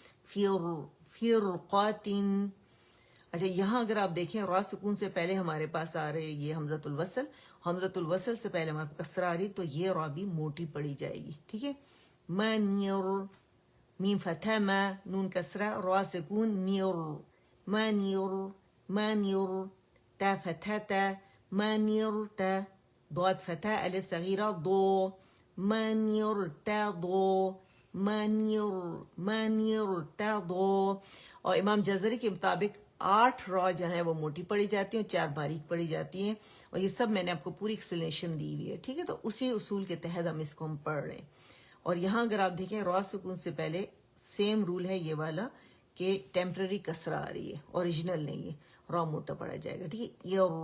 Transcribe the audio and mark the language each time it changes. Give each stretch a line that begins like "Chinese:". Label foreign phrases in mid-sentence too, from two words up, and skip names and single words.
Arabic: فرقاتن.
Urdu: اچھا یہاں اگر آپ دیکھیں را سکون سے پہلے ہمارے پاس آ رہے یہ حمزۃ الوصل، حمزۃ الوصل سے پہلے ہمارے پاس کسرہ آ رہی، تو یہ را بھی موٹی پڑی جائے گی، ٹھیک ہے.
Arabic: منیر، میم فتح ما، نون کسرہ را سکون نیر منیر منیر. تا فتح تا منیر تا، ضاد فتح الف صغیرہ ضو منیر تا ضو منیر منیر تا ضو.
Urdu: اور امام جزری کے مطابق 8 را جو ہیں وہ موٹی پڑی جاتی ہیں اور 4 باریک پڑی جاتی ہیں، اور یہ سب میں نے آپ کو پوری ایکسپلینیشن دی ہوئی ہے، ٹھیک ہے. تو اسی اصول کے تحت ہم اس کو ہم پڑھ رہے ہیں. اور یہاں اگر آپ دیکھیں را سکون سے پہلے
English: same rule
Urdu: ہے یہ والا کہ ٹیمپرری کسرہ آ رہی ہے، اوریجنل نہیں ہے، را موٹا پڑا جائے گا، ٹھیک ہے.